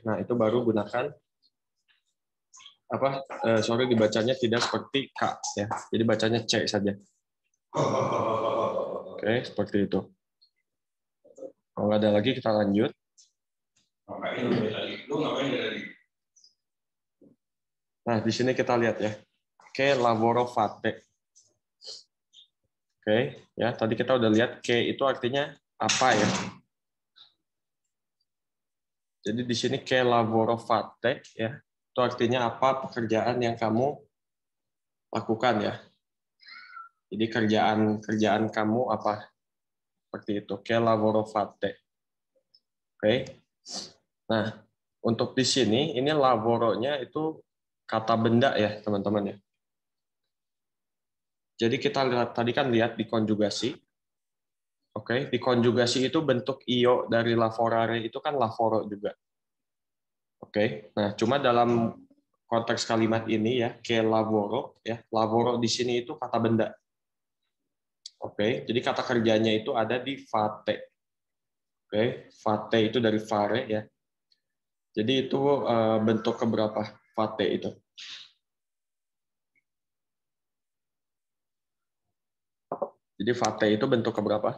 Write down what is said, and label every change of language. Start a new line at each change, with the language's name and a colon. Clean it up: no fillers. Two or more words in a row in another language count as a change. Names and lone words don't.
Indonesian: Nah, itu baru gunakan dibacanya tidak seperti K ya. Jadi bacanya C saja. Oke, seperti itu. Kalau nggak ada lagi kita lanjut. Nah, di sini kita lihat ya.
Italian: Che lavoro fate.
Indonesian: Oke, ya tadi kita udah lihat che itu artinya apa ya. Jadi di sini
Italian: che lavoro fate
Indonesian: ya. Itu artinya apa pekerjaan yang kamu lakukan ya. Jadi kerjaan kamu apa? Seperti itu.
Italian: Che lavoro fate.
Indonesian: Oke. Nah, untuk di sini ini lavoronya itu kata benda ya, teman-teman ya. Jadi kita tadi kan lihat di konjugasi. Oke, di konjugasi itu bentuk io dari lavorare itu kan lavoro juga. Oke. Nah, cuma dalam konteks kalimat ini ya,
Italian: che lavoro
Indonesian: ya, lavoro di sini itu kata benda. Oke, jadi kata kerjanya itu ada di fate. Oke, fate itu dari fare ya. Jadi itu bentuk keberapa fate itu? Jadi fate itu bentuk keberapa?